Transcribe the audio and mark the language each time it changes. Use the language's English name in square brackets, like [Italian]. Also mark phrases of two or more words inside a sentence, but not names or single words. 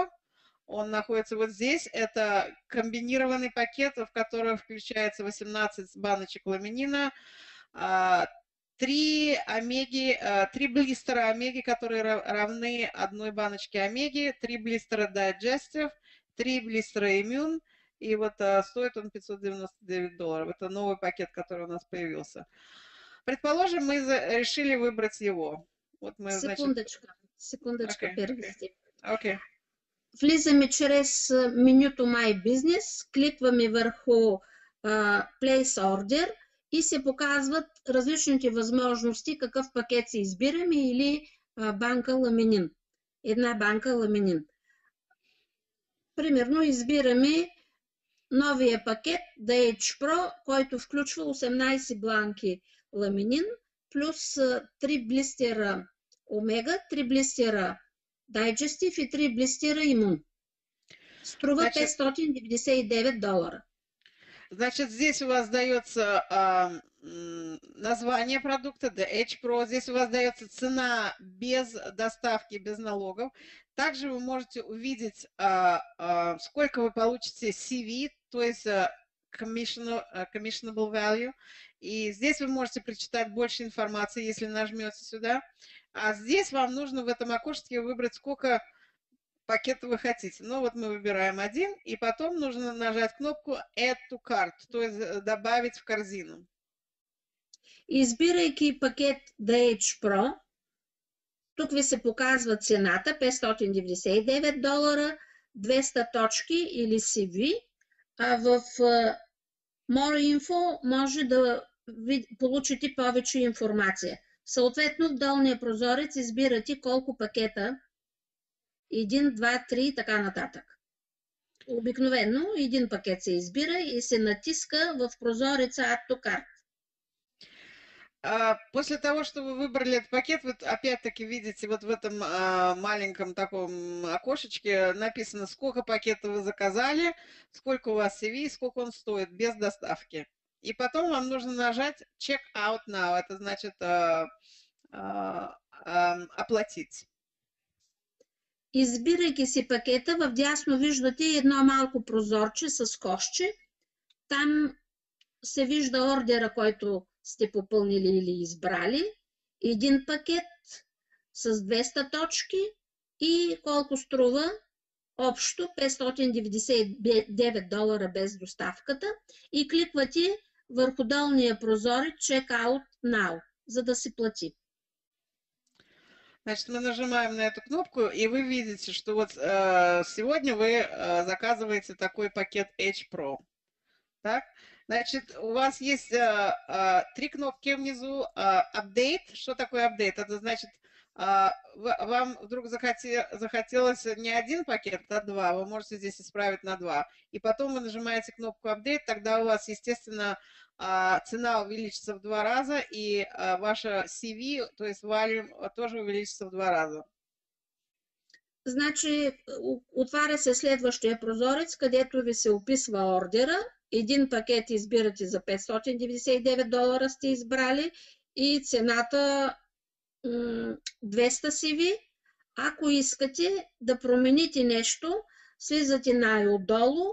[Russian] Он находится вот здесь. Это комбинированный пакет, в который включается 18 баночек ламинина, 3 блистера омеги, которые равны одной баночке омеги, 3 блистера Digestive, 3 блистера Immune, и вот стоит он $599. Это новый пакет, который у нас появился. Предположим, мы решили выбрать его. Вот мы, Секундочка, перевести. Окей. [Bulgarian] Влизаме чрез менюто [English] My Business, [Bulgarian] кликваме върху [English] Place Order [Bulgarian] и се показват различните възможности, какъв пакет се избираме или банка ламинин. Една банка ламинин. Примерно избираме новия пакет DH Pro, който включва 18 бланки ламинин, плюс 3 блистера омега, 3 блистера Digestive и 3 блистера Immune. Струва $599. [Russian] Значит, здесь у вас дается название продукта, DH Pro. Здесь у вас дается цена без доставки, без налогов. Также вы можете увидеть, сколько вы получите CV, то есть [English] commissionable value. [Russian] И здесь вы можете прочитать больше информации, если нажмете сюда. А здесь вам нужно в этом окошечке выбрать, сколько пакетов вы хотите. Ну вот мы выбираем один, и потом нужно нажать кнопку [English] Add to Cart, [Russian] то есть добавить в корзину. [Bulgarian] Избирайки пакет DH Pro, тук ви се показва цената $599, 200 точки или CV, а в [English] More Info [Bulgarian] може да получите повече информация. Съответно, в долния прозорец избирате колко пакета, 1, 2, 3 и така нататък. Обикновено един пакет се избира и се натиска в прозореца [English] Add to Cart. [Russian] После того, что вы выбрали этот пакет, вы опять-таки видите вот в этом маленьком таком окошечке написано, сколько пакетов вы заказали, сколько у вас CV, сколько он стоит без доставки. И потом вам нужно нажать [English] Check Out Now, [Russian] это значит оплатить. [Bulgarian] Избирайки си пакета, вдясно виждате едно малко прозорче с кошче. Там се вижда ордера, който сте попълнили или избрали. Един пакет с 200 точки и колко струва общо $599 без доставката. И кликвате върху долния прозорец [English] Check Out Now, [Bulgarian] за да се плати. [Russian] Значит, мы нажимаем на эту кнопку, и вы видите, что вот сегодня вы заказываете такой пакет Edge Pro. Так? Значит, у вас есть 3 кнопки внизу. Update. Что такое update? Это значит, вам вдруг захотелось не один пакет, а 2. Вы можете здесь исправить на 2. И потом вы нажимаете кнопку Update, тогда у вас, естественно, цена увеличится в 2 раза, и ваша CV, то есть volume, тоже увеличится в 2 раза. [Bulgarian] Значи, отваря се следващия прозорец, където ви се описва ордера. Един пакет избирате за $599 сте избрали и цената 200 CV. Ако искате да промените нещо, слизате най-отдолу.